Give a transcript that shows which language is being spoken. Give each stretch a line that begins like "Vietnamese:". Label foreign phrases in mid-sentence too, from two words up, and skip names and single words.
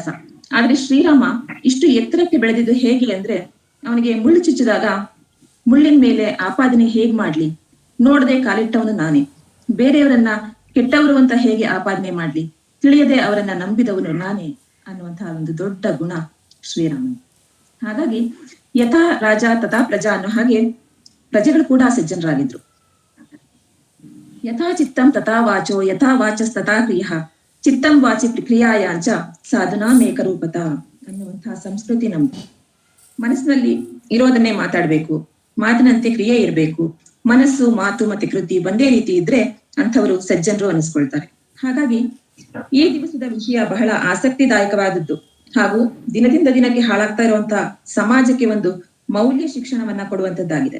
Kannada: ಆದ್ರೆ ಶ್ರೀರಾಮ ಇಷ್ಟು ಎತ್ತರಕ್ಕೆ ಬೆಳೆದಿದ್ದು ಹೇಗೆ ಅಂದ್ರೆ, ಅವನಿಗೆ ಮುಳ್ಳು ಚುಚ್ಚಿದಾಗ ಮುಳ್ಳಿನ ಮೇಲೆ ಆಪಾದನೆ ಹೇಗ್ ಮಾಡ್ಲಿ, ನೋಡದೆ ಕಾಲಿಟ್ಟವನು ನಾನೇ. ಬೇರೆಯವರನ್ನ ಕೆಟ್ಟವರು ಅಂತ ಹೇಗೆ ಆಪಾದನೆ ಮಾಡ್ಲಿ, ತಿಳಿಯದೆ ಅವರನ್ನ ನಂಬಿದವನು ನಾನೇ ಅನ್ನುವಂತಹ ಒಂದು ದೊಡ್ಡ ಗುಣ ಶ್ರೀರಾಮನ್. ಹಾಗಾಗಿ
Sanskrit: ಯಥಾ ರಾಜ ತಥಾ ಪ್ರಜಾ
Kannada: ಅನ್ನೋ ಹಾಗೆ ಪ್ರಜೆಗಳು ಕೂಡ ಸಜ್ಜನರಾಗಿದ್ರು.
Sanskrit: ಯಥಾ ಚಿತ್ತಂ ತಥಾ ವಾಚೋ ಯಥಾ ವಾಚಸ್ ತಥಾ ಕ್ರಿಯಃ ಚಿತ್ತಂ ವಾಚಿ ಕ್ರಿಯಾಯಾಂಚ ಸಾಧನಾ ಮೇಕರೂಪತ
Kannada: ಅನ್ನುವಂತಹ ಸಂಸ್ಕೃತಿ ನಮ್ದು. ಮನಸ್ಸಿನಲ್ಲಿ ಇರೋದನ್ನೇ ಮಾತಾಡ್ಬೇಕು, ಮಾತಿನಂತೆ ಕ್ರಿಯೆ ಇರಬೇಕು. ಮನಸ್ಸು, ಮಾತು ಮತ್ತೆ ಕೃತಿ ಒಂದೇ ರೀತಿ ಇದ್ರೆ ಅಂಥವರು ಸಜ್ಜನರು ಅನಿಸ್ಕೊಳ್ತಾರೆ. ಹಾಗಾಗಿ ಈ ದಿವಸದ ವಿಷಯ ಬಹಳ ಆಸಕ್ತಿದಾಯಕವಾದದ್ದು ಹಾಗೂ ದಿನದಿಂದ ದಿನಕ್ಕೆ ಹಾಳಾಗ್ತಾ ಇರುವಂತಹ ಸಮಾಜಕ್ಕೆ ಒಂದು ಮೌಲ್ಯ ಶಿಕ್ಷಣವನ್ನ ಕೊಡುವಂತದ್ದಾಗಿದೆ.